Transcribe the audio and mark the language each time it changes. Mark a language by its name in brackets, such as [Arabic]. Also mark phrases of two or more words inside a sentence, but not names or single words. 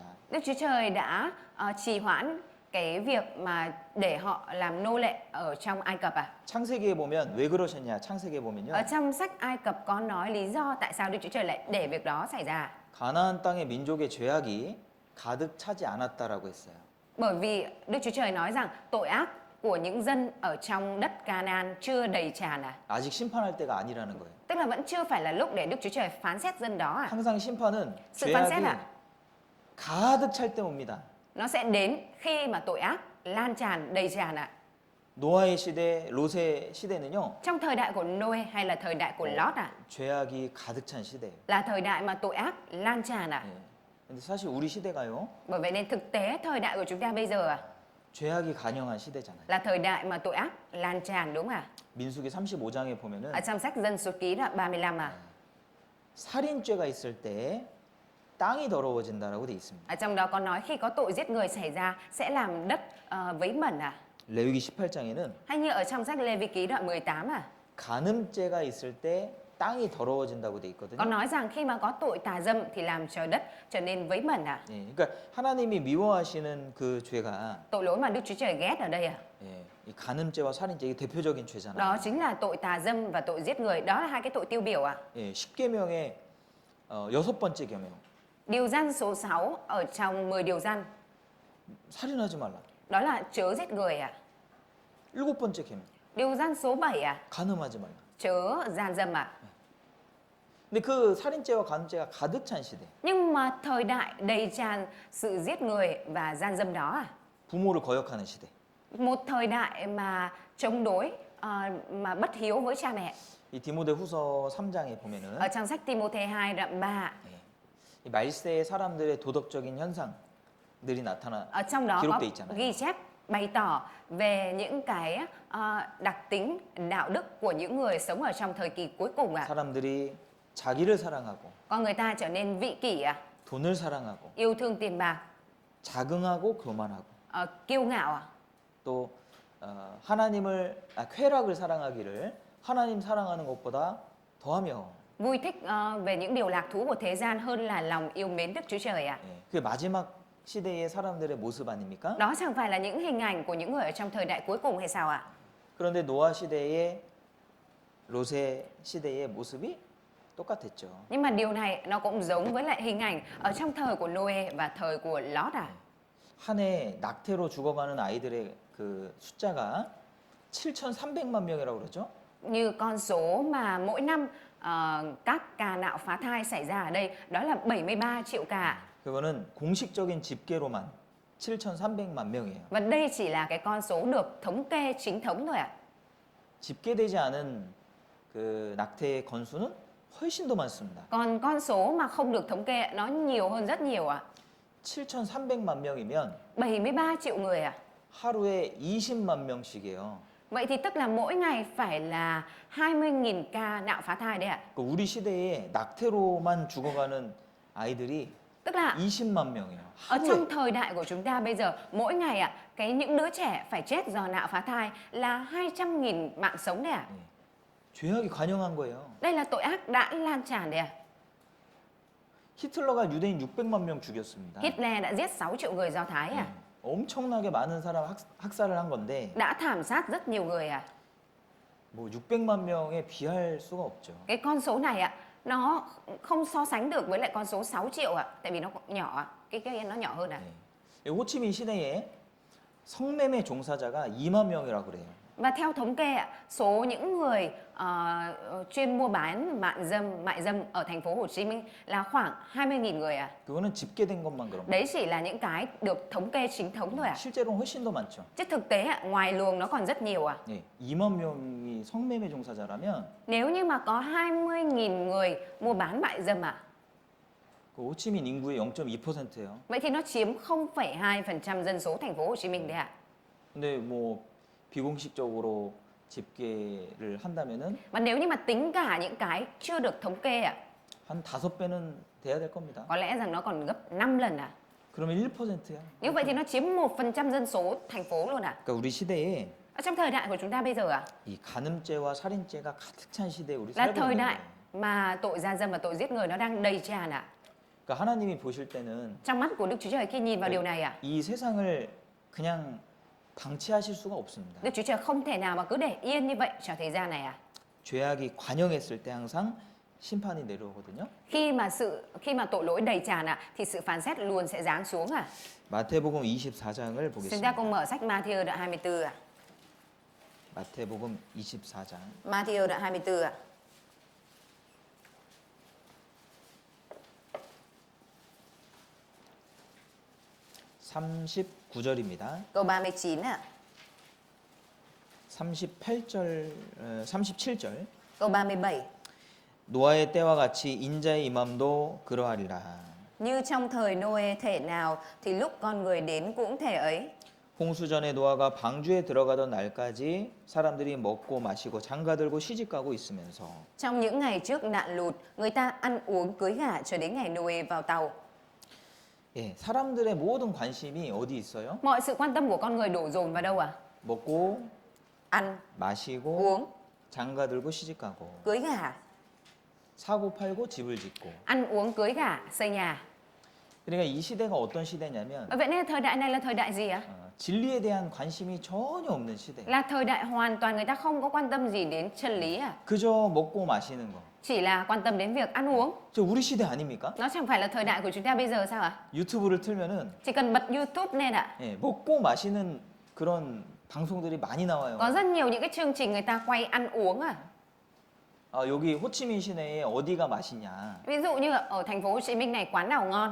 [Vietnamese] Đức Chúa Trời đã trì hoãn cái việc mà để họ làm nô lệ ở trong Ai Cập [Korean] 창세기에 보면 왜 그러셨냐? 창세기에 보면요. [Vietnamese] Ở trong sách Ai Cập có nói lý do tại sao Đức Chúa Trời lại để việc đó xảy ra. [Korean] 가나안 땅의 민족의 죄악이 가득 차지 않았다라고 했어요. [Vietnamese] Bởi vì Đức Chúa Trời nói rằng tội ác của những dân ở trong đất Canaan chưa đầy tràn [Korean] 아직 심판할 때가 아니라는 거예요. [Vietnamese] Tức là vẫn chưa phải là lúc để Đức Chúa Trời phán xét dân đó [Korean] 항상 심판은 [Vietnamese] Sự phán xét [Korean] 죄악이 가득 찰 때 옵니다. [Vietnamese] Nó sẽ đến khi mà tội ác lan tràn, đầy tràn [Korean] 노아의 시대, 롯의 시대는요. [Vietnamese] Trong thời đại của Noe hay là thời đại của Lót [Korean] 죄악이 가득 찬 시대예요. [Vietnamese] là thời đại mà tội ác lan tràn [Korean] 예. 근데 사실 우리 시대가요. [Vietnamese] Bởi vậy nên thực tế thời đại của chúng ta bây giờ [Korean] 죄악이 관영한 시대잖아요. [Vietnamese] là thời đại mà tội ác lan tràn, đúng không [Korean] 민수기 35장에 보면은 [Vietnamese] Ở trong sách Dân Số Ký là 35 [Korean] 살인죄가 있을 때 땅이 더러워진다라고 돼 있습니다. [Vietnamese] Ở trong đó có nói khi có tội giết người xảy ra sẽ làm đất vấy bẩn [Korean] 레위기 18장에는 [Vietnamese] Hay như ở trong sách Lê Vi Ký đoạn 18 [Korean] 간음죄가 있을 때 땅이 더러워진다고 돼 있거든요. [Vietnamese] Có nói rằng khi mà có tội tà dâm thì làm trời đất trở nên vấy bẩn à? [Korean] 예, 그러니까 하나님이 미워하시는 그 죄가 [Vietnamese] Tội lỗi mà Đức Chúa Trời ghét ở đây à? [Korean] 예, 이 간음죄와 살인죄 이게 대표적인 죄잖아요. [Vietnamese] Đó chính là tội tà dâm và tội giết người. Đó là hai cái tội tiêu biểu à? [Korean] 예, 10계명의 여섯 번째 계명. [Vietnamese] Điều răn số 6 ở trong 10 điều răn, [Korean] 살인하지 말라. [Vietnamese] đó là chớ giết người à? [Korean] 일곱 번째 계명. [Vietnamese] Điều răn số 7 à? [Korean] 간음하지 말라. [Vietnamese] Chớ gian dâm à? [Korean] 근데 그 살인죄와 간음죄가 가득 찬 시대. [Vietnamese] Nhưng mà thời đại đầy tràn sự giết người và gian dâm đó à? [Korean] 부모를 거역하는 시대. [Vietnamese] Một thời đại mà chống đối, mà bất hiếu với cha mẹ. [Korean] 이 디모데후서 3장에 보면은 [Vietnamese] Ở trong sách Timôthê 2 đoạn 3, [Korean] 이 말세의 사람들의 도덕적인 현상들이 나타나 [Vietnamese] ở trong đó có [Korean] 기록돼 있잖아요. [Vietnamese] ghi chép bày tỏ về những cái đặc tính đạo đức của những người sống ở trong thời kỳ cuối cùng à. [Korean] 사람들이 자기를 사랑하고 [Vietnamese] Con người ta trở nên vị kỷ à, [Korean] 돈을 사랑하고 [Vietnamese] yêu thương tiền bạc, [Korean] 자긍하고 교만하고 [Vietnamese] kiêu ngạo à. [Korean] 또 쾌락을 사랑하기를 하나님 사랑하는 것보다 더하며 [Vietnamese] Vui thích về những điều lạc thú của thế gian hơn là lòng yêu mến Đức Chúa Trời à. [Korean] 예, 그게 마지막 시대의 사람들의 모습 아닙니까? [Vietnamese] Đó chẳng phải là những hình ảnh của những người ở trong thời đại cuối cùng hay sao ạ? [Korean] 그런데 노아 시대의 롯의 시대의 모습이 똑같았죠. [Vietnamese] Nhưng mà điều này nó cũng giống với lại hình ảnh ở trong thời của Noe và thời của Lót à. [Korean] 한 해 낙태로 죽어가는 아이들의 그 숫자가 7,300만 명이라고 그러죠. [Vietnamese] Như con số mà mỗi năm các ca nạo phá thai xảy ra ở đây đó là 73 triệu ca. [Korean] 그거는 공식적인 집계로만 7,300만 명이에요. [Vietnamese] Và đây chỉ là cái con số được thống kê chính thống thôi ạ. [Korean] 집계되지 않은 그 낙태의 건수는 훨씬 더 많습니다. [Vietnamese] Còn con số mà không được thống kê nó nhiều hơn rất nhiều ạ. [Korean] 7,300만 명이면 [Vietnamese] 73 triệu người ạ. [Korean] 하루에 20만 명씩이에요. [Vietnamese] Vậy thì tức là mỗi ngày phải là 20.000 ca nạo phá thai đấy ạ. [Korean] 그러니까 우리 시대에 낙태로만 죽어가는 아이들이 [Vietnamese] Tức là [Korean] 20만 명이에요. [Vietnamese] ở [Korean] 하루에. [Vietnamese] trong thời đại của chúng ta bây giờ mỗi ngày ạ, những đứa trẻ phải chết do nạo phá thai là 200.000 mạng sống đấy ạ. [Korean] 죄악이 관영한 거예요. [Vietnamese] Đây là tội ác đã lan tràn đấy ạ. [Korean] 히틀러가 유대인 600만 명 죽였습니다. [Vietnamese] Hitler đã giết 6 triệu người Do Thái à? [Korean] 엄청나게 많은 사람 학살을 한 건데 [Vietnamese] Đã thảm sát rất nhiều người à? [Korean] 뭐 600만 명에 비할 수가 없죠. [Vietnamese] Cái con số này ạ, nó không so sánh được với lại con số 6 triệu ạ, tại vì nó nhỏ ạ, cái nó nhỏ hơn à. [Korean] 네. 호치민 시내에 성매매 종사자가 2만 명이라고 그래요. [Vietnamese] Và theo thống kê ạ, số những người chuyên mua bán mại dâm ở thành phố Hồ Chí Minh là khoảng 20.000 người ạ. [Korean] 그거는 집계된 것만 그런 거예요. [Vietnamese] Đấy chỉ là những cái được thống kê chính thống thôi ạ. [Korean] 실제로는 훨씬 더 많죠. [Vietnamese] Chứ thực tế ạ, ngoài luồng nó còn rất nhiều ạ. [Korean] 네. 2만 명이 성매매 종사자라면 [Vietnamese] Nếu như mà có 20.000 người mua bán mại dâm ạ, [Korean] 그 호치민 인구의 0.2%예요. [Vietnamese] vậy thì nó chiếm 0,2% dân số thành phố Hồ Chí Minh đấy ạ. [Korean] 근데 뭐 비공식적으로 집계를 한다면은 [Vietnamese] Và nếu như mà tính cả những cái chưa được thống kê ạ, [Korean] 한 5배는 돼야 될 겁니다. [Vietnamese] có lẽ rằng nó còn gấp 5 lần ạ. [Korean] 그러면 1%야. [Vietnamese] Như vậy thì nó chiếm 1% dân số thành phố luôn ạ. [Korean] 그러니까 우리 시대에 [Vietnamese] Ở trong thời đại của chúng ta bây giờ ạ, [Korean] 이 간음죄와 살인죄가 가득 찬 시대에 우리 [Vietnamese] là [Korean] 살고 [Vietnamese] thời [Korean] 있는 [Vietnamese] đại [Korean] 거예요. [Vietnamese] mà tội gian dâm và tội giết người nó đang đầy tràn ạ. [Korean] 그러니까 하나님이 보실 때는 [Vietnamese] Trong mắt của Đức Chúa Trời khi nhìn vào điều này ạ, [Korean] 이 세상을 그냥 방치하실 수가 없습니다. [Vietnamese] Đức Chúa Trời không thể nào mà cứ để yên như vậy cho thế gian này ạ. [Korean] 죄악이 관영했을 때 항상 심판이 내려오거든요. [Vietnamese] Khi mà tội lỗi đầy tràn ạ, thì sự phán xét luôn sẽ giáng xuống ạ. [Korean] 마태복음 24장을 [Vietnamese] Chúng ta [Korean] 보겠습니다. [Vietnamese] cùng mở sách Ma-thi-ơ đoạn 24 ạ. [Korean] 마태복음 24장 [Vietnamese] Ma-thi-ơ đoạn 24 ạ. [Korean] (39절입니다) [Vietnamese] Câu 39 ạ. [Korean] 37절 [Vietnamese] Câu 37. [Korean] 노아의 때와 같이 인자의 임함도 그러하리라. [Vietnamese] Như trong thời Noe thể nào thì lúc con người đến cũng thể ấy. [Korean] 홍수 전에 노아가 방주에 들어가던 날까지 사람들이 먹고 마시고 장가들고 시집가고 있으면서 [Vietnamese] Trong những ngày trước nạn lụt, người ta ăn uống cưới gả cho đến ngày Noe vào tàu. [Korean] 예, 사람들의 모든 관심이 어디 있어요? [Vietnamese] Mọi sự quan tâm của con người đổ dồn vào đâu à? [Korean] 먹고 [Vietnamese] Ăn, [Korean] 마시고 [Vietnamese] uống, [Korean] 장가들고 시집가고. [Vietnamese] cưới gả. [Korean] 사고 팔고 집을 짓고. [Vietnamese] ăn uống cưới gả xây nhà. [Korean] 그러니까 이 시대가 어떤 시대냐면 [Vietnamese] Vậy nên thời đại này là thời đại gì ạ? [Korean] 진리에 대한 관심이 전혀 없는 시대. [Vietnamese] Là thời đại hoàn toàn người ta không có quan tâm gì đến chân lý à? [Korean] 그저 먹고 마시는 거. [Vietnamese] Chỉ là quan tâm đến việc ăn uống. [Korean] 저 우리 시대 아닙니까? [Vietnamese] Nó chẳng phải là thời đại của chúng ta bây giờ sao ạ? [Korean] 유튜브를 틀면은 [Vietnamese] Chỉ cần bật YouTube lên ạ. [Korean] 예, 먹고 마시는 그런 방송들이 많이 나와요. [Vietnamese] Có rất nhiều những cái chương trình người ta quay ăn uống à. [Korean] 여기 호치민 시내에 어디가 맛있냐. [Vietnamese] Ví dụ như ở thành phố Hồ Chí Minh này quán nào ngon,